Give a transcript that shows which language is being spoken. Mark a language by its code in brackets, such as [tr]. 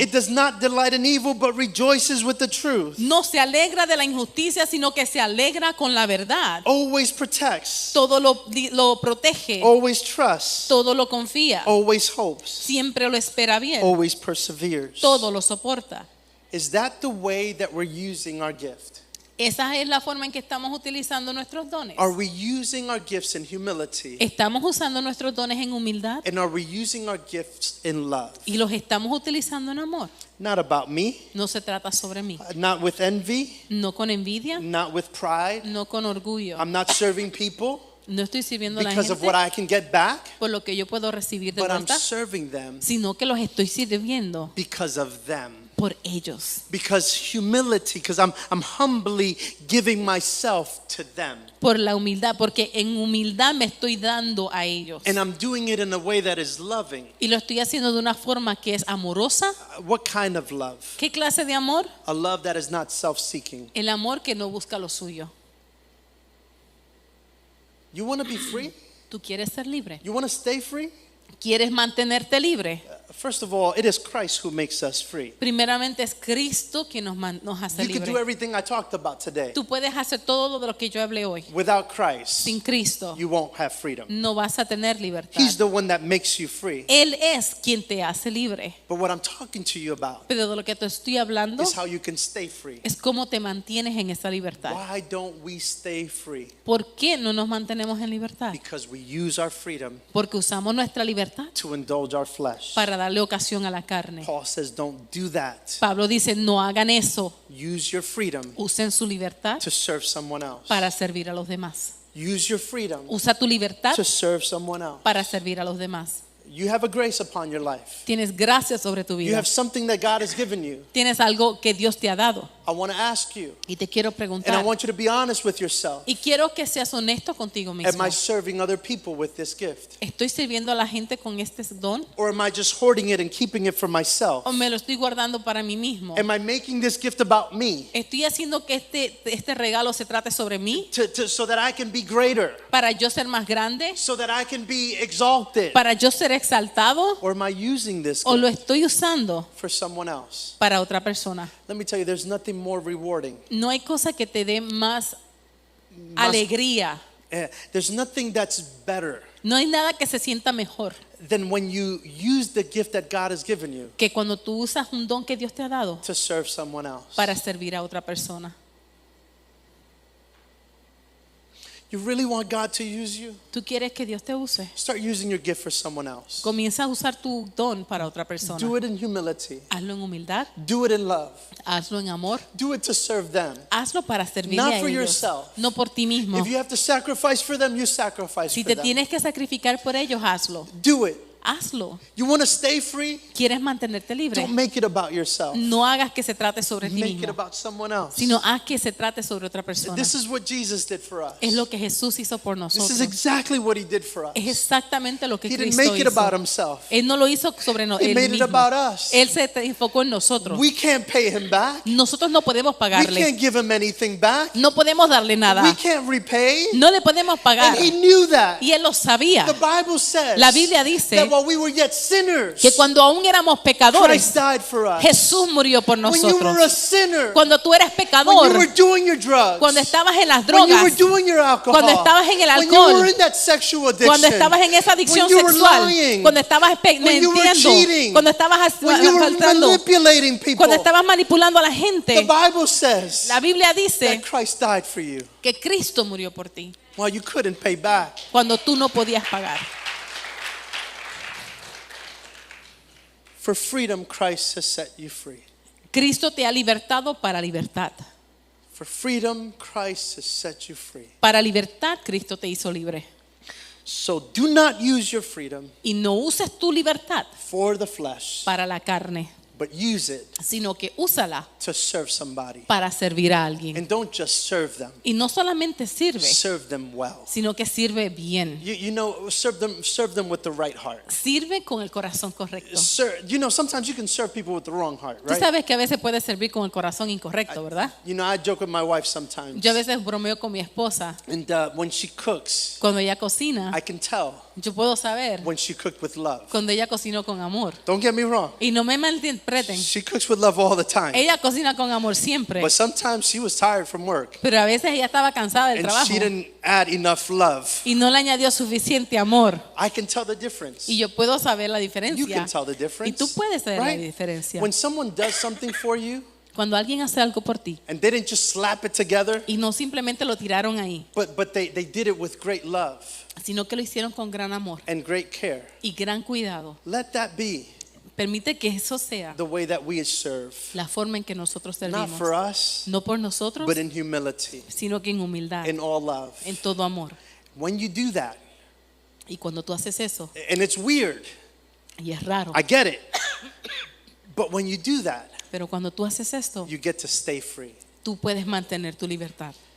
[en] It does not delight in evil, but rejoices with the truth. [es] no se alegra de la injusticia, sino que se alegra con la verdad. [en] Always protects. [es] Todo lo protege, [en] Always trusts. [es] todo lo confía, [en] Always hopes. [es] siempre lo espera bien, [en] Always perseveres. [es] todo lo soporta. [en] Is that the way that we're using our gift? [es] Esa es la forma en que estamos utilizando nuestros dones. [en] Are we using our gifts in humility? [es] Estamos usando nuestros dones en humildad [en] And are we using our gifts in love? [es] y los estamos utilizando en amor. [en] Not about me, [es] No se trata sobre mí, [en] not with envy, [es] no con envidia, [en] not with pride. [es] no con orgullo. [en] I'm not serving people [es] No estoy sirviendo a la [en] because of what [es] gente [en] I can get back, [es] por lo que yo puedo recibir de [en] but I'm [es] vuelta, [en] serving them [es] sino que los estoy sirviendo [en] because of them. [es] por ellos. [en] Because humility, because I'm humbly giving myself to them. [es] Por la humildad, porque en humildad me estoy dando a ellos. [en] And I'm doing it in a way that is loving. [es] Y lo estoy haciendo de una forma que es amorosa. [en] What kind of love? [es] ¿Qué clase de amor? [en] A love that is not self-seeking. [es] El amor que no busca lo suyo. [en] You want to be free? [es] ¿Tú quieres ser libre? [en] You want to stay free? [es] ¿Quieres mantenerte libre? [en] First of all, it is Christ who makes us free. [es] Primeramente es Cristo quien nos hace [en] You can do [es] libre. [en] everything I talked about today. [es] Tú puedes hacer todo de lo que yo hablé hoy. [en] Without Christ, [es] Sin Cristo [en] you won't have freedom. [es] no vas a tener libertad. [en] He's the one that makes you free. [es] Él es quien te hace libre. [en] But what I'm talking to you about [es] Pero de lo que te estoy hablando [en] is how you can stay free. [es] es cómo te mantienes en esa libertad. [en] Why don't we stay free? [es] ¿Por qué no nos mantenemos en libertad? [en] Because we use our freedom [es] Porque usamos nuestra libertad [en] to indulge our flesh. [es] para darle ocasión a la carne. [en] Paul says, don't do that. [es] Pablo dice, no hagan eso. [en] Use your freedom [es] Usen su libertad [en] to serve someone else. [es] para servir a los demás. [en] Use your freedom [es] Usa tu libertad [en] to serve someone else. [es] para servir a los demás. [en] You have a grace upon your life. [es] Tienes gracia sobre tu [en] You [es] vida. [en] have something that God has given you. [es] Tienes algo que Dios te ha dado. [en] I want to ask you, [es] Y te quiero [en] and I [es] preguntar. [en] want you to be honest with yourself. [es] Y quiero que seas honesto contigo mismo. [en] Am I serving other people with this gift? [es] ¿Estoy sirviendo a la gente con este don? [en] Or am I just hoarding it and keeping it for myself? [es] ¿O me lo estoy guardando para mí mismo? [en] Am I making this gift about me [es] ¿Estoy haciendo que este regalo se trate sobre mí? [en] so that I can be greater, [es] ¿Para yo ser más grande? [en] so that I can be exalted? [es] ¿Para yo ser exaltado? [en] Or am I using this [es] ¿O lo [en] gift [es] estoy usando [en] for someone else? [es] para otra persona? [en] Let me tell you, there's nothing more rewarding. [es] No hay cosa que te dé más alegría. [en] There's nothing that's better [es] No hay nada que se sienta mejor [en] than when you use the gift that God has given you [es] que cuando tú usas un don que Dios te ha dado [en] to serve someone else. [es] para servir a otra persona. [en] You really want God to use you? [es] ¿Tú quieres que Dios te use? [en] Start using your gift for someone else. [es] Comienza a usar tu don para otra persona. [en] Do it in humility. [es] Hazlo en humildad, [en] Do it in love. [es] hazlo en amor, [en] Do it to serve them. [es] hazlo para servirle [en] Not [es] a [en] for [es] ellos, [en] yourself. [es] no por ti mismo. [en] If you have to sacrifice for them, you sacrifice [es] Si [en] for [es] te [en] them. [es] tienes que sacrificar por ellos, hazlo. [en] Do it. [es] Hazlo. [en] You want to stay free? [es] ¿Quieres mantenerte libre? [en] Don't make it about yourself. [es] No hagas que se trate sobre ti [en] Make it [es] mismo, [en] about someone else. [es] sino haz que se trate sobre otra persona. [en] This is what Jesus did for us. [es] Es lo que Jesús hizo por [en] This is [es] nosotros. [en] exactly what he did for us. [es] Es exactamente lo que [en] He didn't [es] Cristo [en] make it about [es] hizo. [en] himself. [es] Él no lo hizo sobre [en] He [es] él [en] made it [es] mismo. [en] about us. [es] Él se enfocó en nosotros. [en] We can't pay him back. [es] Nosotros no podemos [en] We [es] pagarle. [en] can't give him anything back. [es] No podemos darle nada. [en] We can't repay. [es] No le podemos pagar. [en] And he knew that. [es] Y él lo sabía. [en] The Bible says [es] La Biblia dice [en] that while we were yet sinners, [es] que cuando aún éramos pecadores, [en] Christ died for us. [es] Jesús murió por [en] When you were a [es] nosotros. [en] sinner, [es] Cuando tú eres [en] when [es] pecador, [en] you were doing your drugs, [es] cuando estabas en las [en] when you were [es] drogas, [en] doing your alcohol, [es] cuando estabas en el [en] when you [es] alcohol, [en] were in that sexual addiction, [es] cuando estabas en esa adicción [en] when you were [es] sexual, [en] lying, [es] cuando estabas [en] when you were [es] mintiendo, [en] cheating, [es] cuando estabas [en] when you were [es] faltando, [en] manipulating people, [es] cuando estabas manipulando a la [en] the [es] gente, [en] Bible says [es] la Biblia dice [en] that Christ died for you [es] que Cristo murió por ti [en] while you couldn't pay back. [es] cuando tú no podías pagar. [en] For freedom, Christ has set you free. [es] Cristo te ha libertado para libertad. [en] For freedom, Christ has set you free. [es] Para libertad, Cristo te hizo libre. [en] So do not use your freedom [es] Y no uses tu libertad [en] for the flesh, [es] para la carne, [en] but use it [es] sino que úsala [en] to serve somebody. [es] para servir a alguien. [en] And don't just serve them, [es] Y no solamente sirve, [en] serve them well. [es] sino que sirve bien. [en] You know, serve them with the right heart. [es] Sirve con el corazón correcto. [en] You know, sometimes you can serve people with the wrong heart, [es] Tú [en] right? [es] sabes que a veces puedes servir con el corazón incorrecto, ¿verdad? [en] You know, I joke with my wife sometimes. [es] Yo a veces bromeo con mi esposa. [en] And when she cooks, [es] Cuando ella cocina, [en] I can tell [es] yo puedo saber [en] when she cooked with love. [es] cuando ella cocinó con amor. [en] Don't get me wrong. [es] Y no me malinterpreten. [en] She cooks with love all the time. [es] Ella cocina con amor siempre. [en] But sometimes she was tired from work. [es] Pero a veces ella estaba cansada del [en] And [es] trabajo [en] she didn't add enough love. [es] y no le añadió suficiente amor. [en] I can tell the difference. [es] Y yo puedo saber la [en] You [es] diferencia. [en] can tell the [es] Y [en] difference. [es] tú puedes saber la [en] Right? [es] diferencia. [en] When someone does something for you [es] Cuando alguien hace algo por ti [en] and they didn't just slap it together, [es] y no simplemente lo tiraron ahí, [en] but they did it with great love [es] sino que lo hicieron con gran amor [en] and great care, [es] y gran cuidado, [en] let that be [es] permite que eso sea [en] the way that we serve. [es] la forma en que nosotros [en] Not [es] servimos. [en] for us, [es] No por nosotros, [en] but in humility, [es] sino que en humildad, [en] in all love. [es] en todo amor. [en] When you do that, [es] Y cuando tú haces eso, [en] and it's weird, [es] y es raro, [en] I get it, but when you do that, [es] Pero cuando tú haces esto, [en] you get to stay free. [es] tú puedes mantener tu libertad.